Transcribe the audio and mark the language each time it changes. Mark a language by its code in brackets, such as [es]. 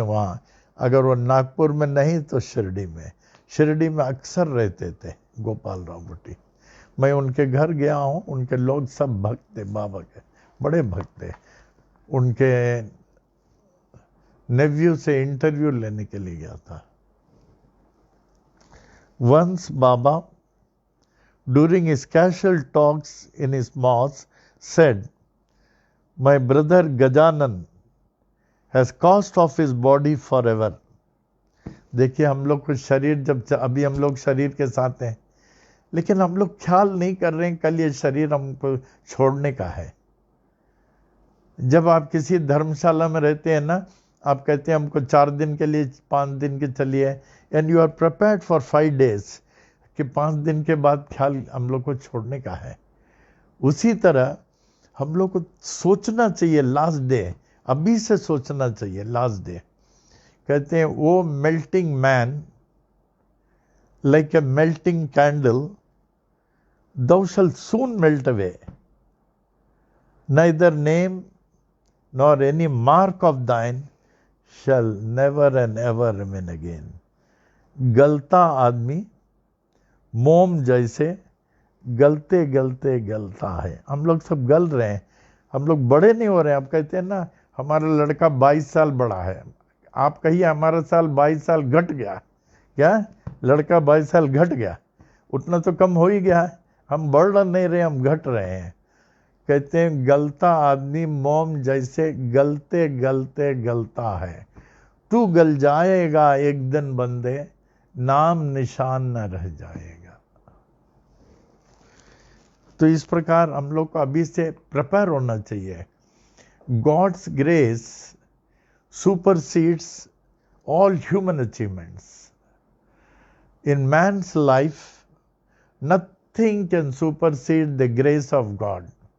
[hi] वहाँ अगर वो नागपुर में नहीं तो शिरडी में, शिरडी में अक्सर रहते थे गोपाल राव बुटी। मैं उनके घर गया हूँ, उनके लोग सब भक्त थे, बाबा के बड़े भक्त थे। उनके नेव्यू से इंटरव्यू लेने के लिए गया था। [en] Once Baba, during his casual talks in his mosque, said, "My brother Gajanan has cast off his body forever." [hi] देखिए हम लोग को शरीर जब, अभी हम लोग शरीर के साथ हैं, लेकिन हम लोग ख्याल नहीं कर रहे हैं कल ये शरीर हमको छोड़ने का है। जब आप किसी धर्मशाला में रहते हैं ना, आप कहते हैं हमको 4 दिन के लिए, 5 दिन के चलिए, and you are prepared for 5 days, कि 5 दिन के बाद ख्याल हम लोग को छोड़ने का है। उसी तरह हम लोग को सोचना चाहिए लास्ट डे, अभी से सोचना चाहिए लास्ट डे। [en] कहते हैं वो melting man like a melting candle, thou shalt soon melt away, neither name nor any mark of thine shall never and ever remain again. [hi] गलता आदमी मोम जैसे गलते गलते गलता है। हम लोग सब गल रहे हैं, हम लोग बड़े नहीं हो रहे हैं। आप कहते हैं ना हमारा लड़का 22 साल बड़ा है, आप कहिए हमारा साल 22 साल घट गया क्या? लड़का 22 साल घट गया, उतना तो कम हो ही गया है। हम बढ़ नहीं रहे, हम घट रहे हैं। कहते हैं गलता आदमी मोम जैसे गलते गलते गलता है, तू गल जाएगा एक दिन बंदे, नाम निशान न रह जाएगा। तो इस प्रकार हम लोग को अभी से प्रिपेयर होना चाहिए। [en] God's grace supersedes all human achievements. In man's life, nothing can supersede the grace of God.